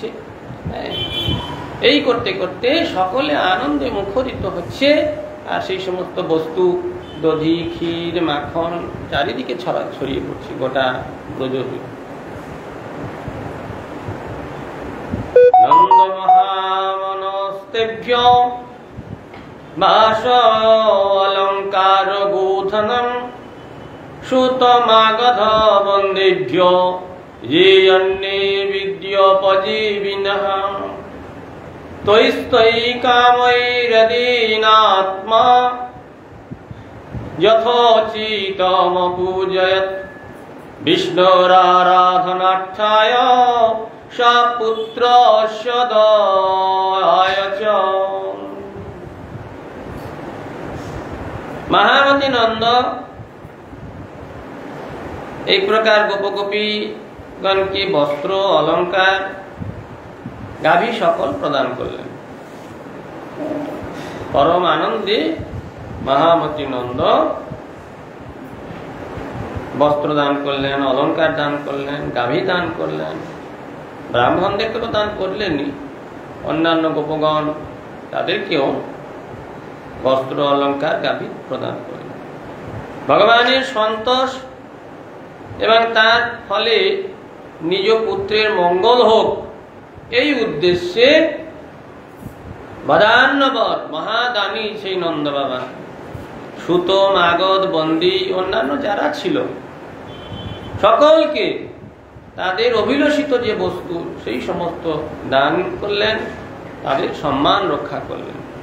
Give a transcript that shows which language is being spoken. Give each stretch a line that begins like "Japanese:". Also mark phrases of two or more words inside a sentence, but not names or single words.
Bangla: এই করতে করতে সকলে আনন্দে মুখরিত হচ্ছে, আর সেই সমস্ত বস্তু দধি, ক্ষীর, মাখন চারিদিকে ছড়িয়ে পড়ছে গোটা ব্রজজুড়ে।
Sanskrit: নন্দ মহামনস্তেভ্য বাস অলঙ্কার গোধনম সুতমাগধ বন্দেভ্য ये अन्ये विद्योपजीविनः तैस्तै कामैरदीनात्मा यथोचितमपूजयत् विष्णोराराधनार्थाय स पुत्रस्य दयाय च।
Bangla: মহামতী নন্দ এক প্রকার গোপগোপী গণ কে বস্ত্র অলঙ্কার গাভী সকল প্রদান করলেন। পরম আনন্দে মহামতী নন্দ বস্ত্র দান করলেন, অলঙ্কার দান করলেন, গাভী দান করলেন। ब्राह्मणদের তো দান করলেনই, অন্যান্য গোপগণ তাদেরকেও বস্ত্র অলঙ্কার গাভী প্রদান করলেন। ভগবানের সন্তোষ এবং তার ফলে নিজ পুত্রের মঙ্গল হোক এই উদ্দেশ্যে বদান্যবর মহাদানী সেই নন্দ বাবা সুত, মাগধ, বন্দী অন্যান্য যারা ছিল সকলকে তাদের অভিলষিত যে বস্তু সেই সমস্ত দান করলেন, তাদের সম্মান রক্ষা করলেন।